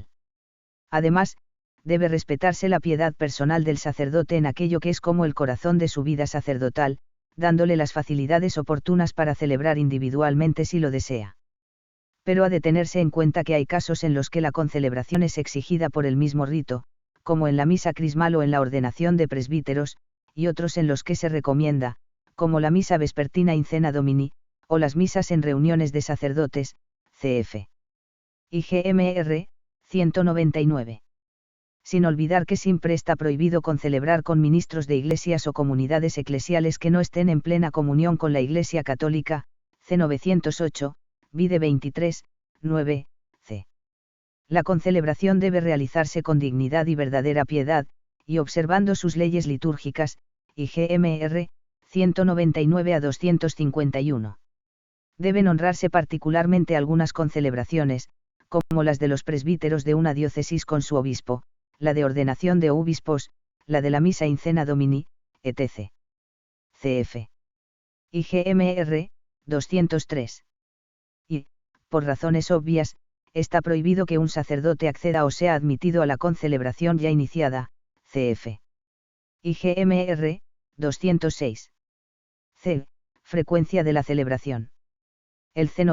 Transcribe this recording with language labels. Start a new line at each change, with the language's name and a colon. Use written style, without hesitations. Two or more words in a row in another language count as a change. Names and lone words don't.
Spanish: Además, debe respetarse la piedad personal del sacerdote en aquello que es como el corazón de su vida sacerdotal, dándole las facilidades oportunas para celebrar individualmente si lo desea. Pero ha de tenerse en cuenta que hay casos en los que la concelebración es exigida por el mismo rito, como en la misa crismal o en la ordenación de presbíteros, y otros en los que se recomienda, como la misa vespertina
Latin: in cena domini,
Spanish: o las misas en reuniones de sacerdotes, cf. IGMR, 199. Sin olvidar que siempre está prohibido concelebrar con ministros de iglesias o comunidades eclesiales que no estén en plena comunión con la Iglesia Católica, C. 908, vide 23, 9, c. La concelebración debe realizarse con dignidad y verdadera piedad, y observando sus leyes litúrgicas, IGMR, 199 a 251. Deben honrarse particularmente algunas concelebraciones, como las de los presbíteros de una diócesis con su obispo, la de ordenación de obispos, la de la misa
Latin: in cena domini,
Spanish: etc. Cf. IGMR, 203. Y, por razones obvias, está prohibido que un sacerdote acceda o sea admitido a la concelebración ya iniciada, cf. IGMR, 206. C. Frecuencia de la celebración. El C.